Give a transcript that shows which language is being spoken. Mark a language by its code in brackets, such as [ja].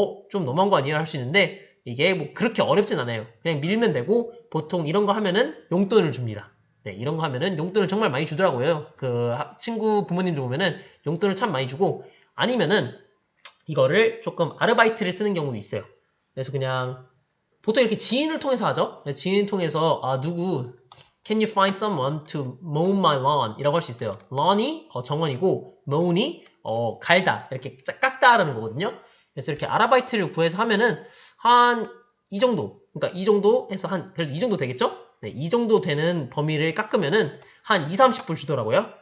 [ko] 좀 너무한 거 아니에요? 할 수 있는데 이게 뭐 그렇게 어렵진 않아요. 그냥 밀면 되고 보통 이런 거 하면은 용돈을 줍니다. 네, 이런 거 하면은 용돈을 정말 많이 주더라고요. 그 친구 부모님들 보면은 용돈을 참 많이 주고 아니면은 이거를 조금 아르바이트를 쓰는 경우도 있어요. 그래서 그냥 보통 이렇게 지인을 통해서 하죠. 지인을 통해서 누구 [en] Can you find someone to mow my lawn? [ko] 이라고 할 수 있어요. lawn이 정원이고 mow이 갈다 이렇게 깎다라는 거거든요. 그래서 이렇게 아르바이트를 구해서 하면은 한 이 정도, 그러니까 이 정도 해서 그래도 이 정도 되겠죠? 네, 이 정도 되는 범위를 깎으면은 한 2, 30불 주더라고요.